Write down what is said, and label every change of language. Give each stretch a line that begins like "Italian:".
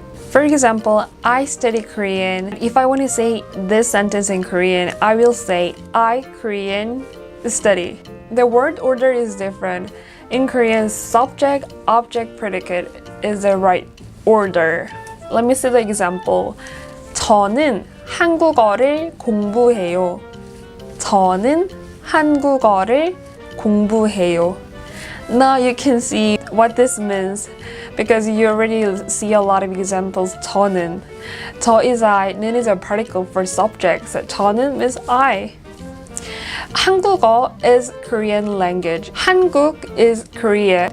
English: For example, I study Korean. If I want to say this sentence in Korean, I will say I Korean study. The word order is different. In Korean, subject, object, predicate is the right order. Let me see the example.
Korean: 저는 한국어를 공부해요. 저는 한국어를 공부해요.
English: Now you can see what this means because you already see a lot of examples.
Korean: 저는.
English: 저 is I, 는 is a particle for subject. So 저는 means I. 한국어 is Korean language. 한국 is Korea.